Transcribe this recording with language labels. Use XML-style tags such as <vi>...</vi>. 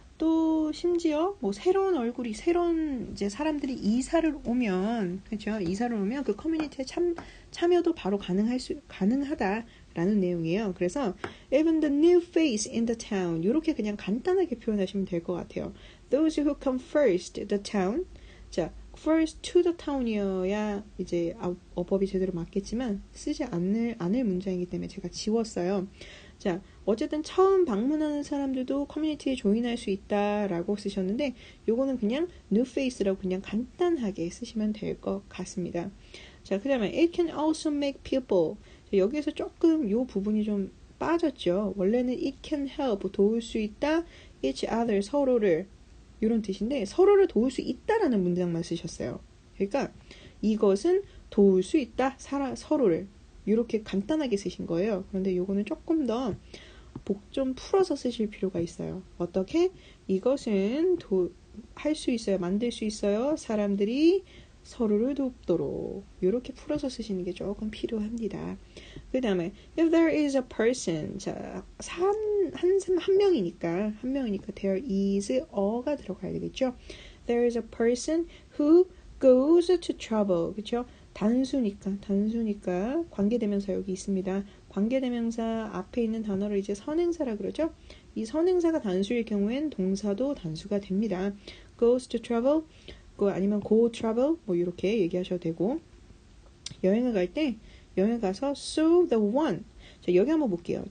<ko>또 심지어 뭐 새로운 이제 사람들이 이사를 오면, 그렇죠? 이사를 오면 그 커뮤니티에 참여도 바로 가능하다라는 내용이에요. 그래서</ko> <en>even the new face in the town</en> <ko>이렇게 그냥 간단하게 표현하시면 될 것 같아요.</ko> <en>Those who come first the town.</en> <ko>자,</ko> <en>first to the town</en> <ko>이어야 이제 어법이 제대로 맞겠지만 쓰지 않을 문장이기 때문에 제가 지웠어요. 자, 어쨌든 처음 방문하는 사람들도 커뮤니티에 조인할 수 있다라고 쓰셨는데 요거는 그냥</ko> <en>new face</en> <ko>라고 그냥 간단하게 쓰시면 될 것 같습니다. 자, 그 다음에</ko> <en>it can also make people.</en> <ko>자, 여기에서 조금 요 부분이 좀 빠졌죠. 원래는</ko> <en>it can help,</en> <ko>도울 수 있다,</ko> <en>each other,</en> <ko>서로를, 이런 뜻인데 서로를 도울 수 있다라는 문장만 쓰셨어요. 그러니까 이것은 도울 수 있다, 서로를. 이렇게 간단하게 쓰신 거예요. 그런데 요거는 조금 더 복 좀 풀어서 쓰실 필요가 있어요. 어떻게? 이것은 할 수 있어요. 만들 수 있어요. 사람들이 서로를 돕도록. 이렇게 풀어서 쓰시는 게 조금 필요합니다. 그 다음에</ko> <en>if there is a person.</en> <ko>자, 한 명이니까</ko> <en>there is a가</en> <ko>들어가야 되겠죠.</ko> <en>There is a person who goes to trouble.</en> <ko>그렇죠? 단수니까 관계대명사 여기 있습니다. 관계대명사 앞에 있는 단어를 이제 선행사라 그러죠. 이 선행사가 단수일 경우엔 동사도 단수가 됩니다.</ko> <en>goes to travel,</en> <ko>아니면</ko> <en>go travel</en> <ko>뭐 이렇게 얘기하셔도 되고, 여행을 갈 때 여행 가서</ko> <en>so the one.</en> <ko>자, 여기 한번 볼게요.</ko>